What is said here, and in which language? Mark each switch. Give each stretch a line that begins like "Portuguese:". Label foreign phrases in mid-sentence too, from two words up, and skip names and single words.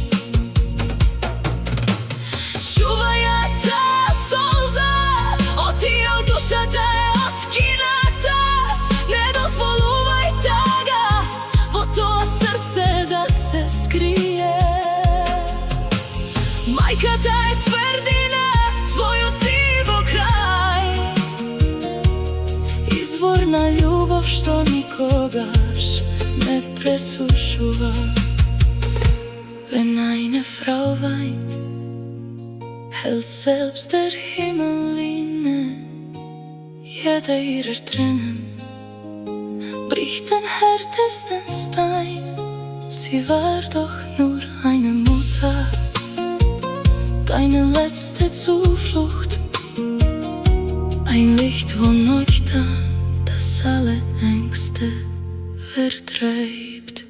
Macedonian: Душата е откината, не дозволувај тага во тоа срце да се скрие. Мајката е тврдина, твојот диво крај, извор на љубов што никогаш не пресушува.
German: Wenn eine Frau weint, hält selbst der Himmel inne. Jeder ihrer Tränen bricht den härtesten Stein. Sie war doch nur eine Mutter, deine letzte Zuflucht, ein Licht von Ноќта, das alle Ängste vertreibt.